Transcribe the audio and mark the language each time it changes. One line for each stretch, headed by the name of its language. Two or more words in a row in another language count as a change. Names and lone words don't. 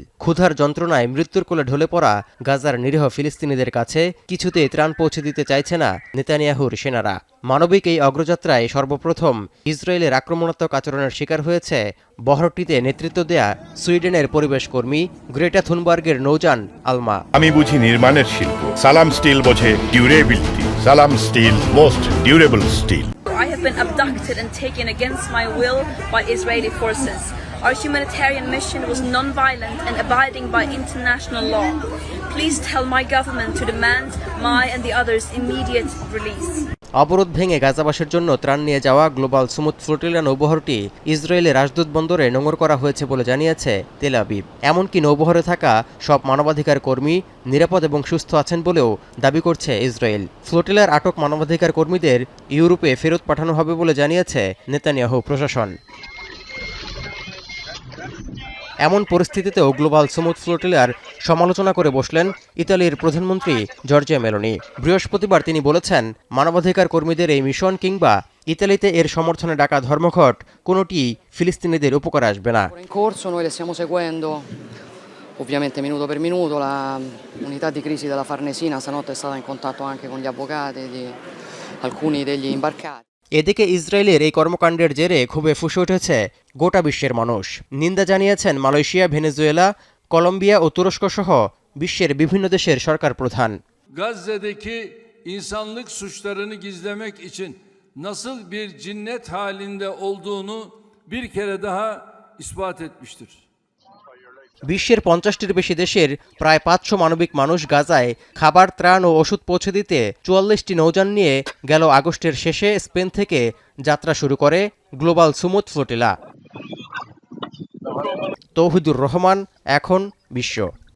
Bangla: ক্ষুধার যন্ত্রণায় মৃত্যুর কোলে ঢলে পড়া গাজার নিরীহ ফিলিস্তিনিদের কাছে কিছুতেই ত্রাণ পৌঁছে দিতে চাইছে না নেতানিয়াহুর সেনারা। মানবিক এই অগ্রযাত্রায় সর্বপ্রথম ইসরায়েলের আক্রমণাত্মক আচরণের শিকার হয়েছে বহরটিতে নেতৃত্ব দেয়া সুইডেনের পরিবেশ কর্মী গ্রেটা থুনবার্গের নৌযান আলমা। আমি বুঝি নির্মাণের শিল্প, সালাম স্টিল বোঝে ডিউরেবিলিটি।
English: সালাম স্টিল most durable steel. I have been abducted and taken against my will by Israeli forces. Our humanitarian mission was non-violent and abiding by international law. Please tell my government to demand my and the others' immediate release.
Bangla: অবরোধ ভেঙে গাজাবাসের জন্য ত্রাণ নিয়ে যাওয়া গ্লোবাল স্মুথ ফ্লোটিলা নৌবহরটি ইসরায়েলের রাজদূত বন্দরে নোঙর করা হয়েছে বলে জানিয়েছে তেল আবিব। এমনকি নৌবহরে থাকা সব মানবাধিকার কর্মী নিরাপদ এবং সুস্থ আছেন বলেও দাবি করছে ইসরায়েল। ফ্লোটিলার আটক মানবাধিকার কর্মীদের ইউরোপে ফেরত পাঠানো হবে বলে জানিয়েছে নেতানিয়াহু প্রশাসন। এমন পরিস্থিতিতেও গ্লোবাল স্মুথ ফ্লোটিলার সমালোচনা করে বসলেন ইতালির প্রধানমন্ত্রী জর্জিয়া মেলোনি। বৃহস্পতিবার তিনি বলেছেন, মানবাধিকার কর্মীদের এই মিশন কিংবা ইতালিতে এর সমর্থনে ডাকা ধর্মঘট কোনোটি ফিলিস্তিনিদের উপকার আসবে না।
Italian: Ovviamente minuto per minuto la unità di crisi della Farnesina stanotte è stata in contatto anche con gli avvocati di alcuni degli imbarcati.
Bangla: এদিকে ইসরায়েলের এই কর্মকাণ্ডের জেরে ক্ষোভে ফুঁসে উঠেছে গোটা বিশ্বের মানুষ। নিন্দা জানিয়েছেন মালয়েশিয়া, ভেনেজুয়েলা, কলম্বিয়া ও তুরস্ক সহ বিশ্বের বিভিন্ন দেশের সরকার প্রধান।
Turkish: Gazze'deki insanlık suçlarını gizlemek için nasıl bir cinnet halinde olduğunu bir kere daha ispat etmiştir.
Bangla: বিশ্বের 50টির বেশি দেশের প্রায় 500 মানবিক মানুষ গাজায় খাবার, ত্রাণ ও ওষুধ পৌঁছে দিতে 44টি নৌযান নিয়ে গেল আগস্টের শেষে স্পেন থেকে যাত্রা শুরু করে গ্লোবাল স্মুথ ফ্লোটিলা। তৌহিদুর রহমান, এখন বিশ্ব।